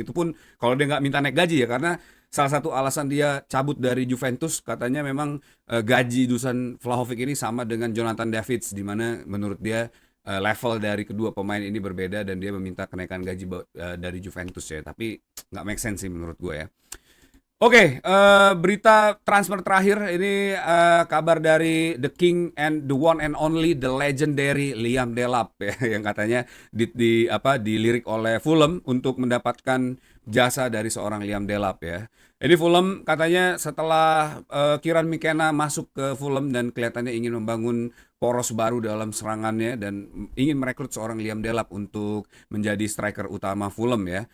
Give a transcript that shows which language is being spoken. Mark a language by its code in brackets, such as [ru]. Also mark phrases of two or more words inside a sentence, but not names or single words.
[id] Itu pun kalau dia nggak minta naik gaji ya, karena salah satu alasan dia cabut dari Juventus katanya memang gaji Dusan Vlahovic ini sama dengan Jonathan Davids, di mana menurut dia level dari kedua pemain ini berbeda, dan dia meminta kenaikan gaji dari Juventus ya. Tapi nggak [en] make sense [id] sih menurut gue ya. Oke, berita transfer terakhir ini, kabar dari [en] the king and the one and only, the legendary [id] Liam Delap ya, yang katanya dilirik oleh Fulham untuk mendapatkan jasa dari seorang Liam Delap ya. Ini Fulham katanya setelah Kieran McKenna masuk ke Fulham dan kelihatannya ingin membangun poros baru dalam serangannya dan ingin merekrut seorang Liam Delap untuk menjadi striker utama Fulham ya.